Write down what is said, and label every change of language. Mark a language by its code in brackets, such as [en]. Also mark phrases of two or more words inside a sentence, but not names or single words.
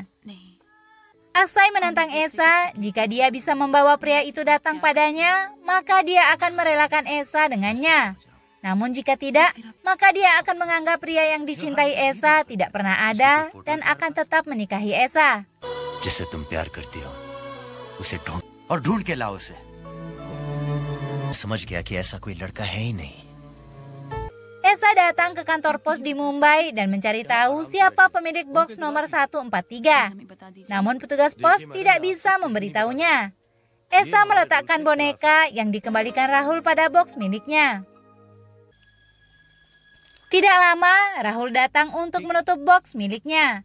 [id] Aksai menantang Esa, jika dia bisa membawa pria itu datang padanya, maka dia akan merelakan Esa dengannya. Namun jika tidak, maka dia akan menganggap pria yang dicintai Esa tidak pernah ada dan akan tetap menikahi Esa. [hi] जिसे तुम प्यार करती हो, उसे ढूंढ और ढूंढ के लाओ उसे। समझ गया कि ऐसा कोई लड़का है ही नहीं। [id] Esa datang ke kantor pos di Mumbai dan mencari tahu siapa pemilik box nomor 143. Namun petugas pos tidak bisa memberitahunya. Esa meletakkan boneka yang dikembalikan Rahul pada box miliknya. Tidak lama, Rahul datang untuk menutup box miliknya.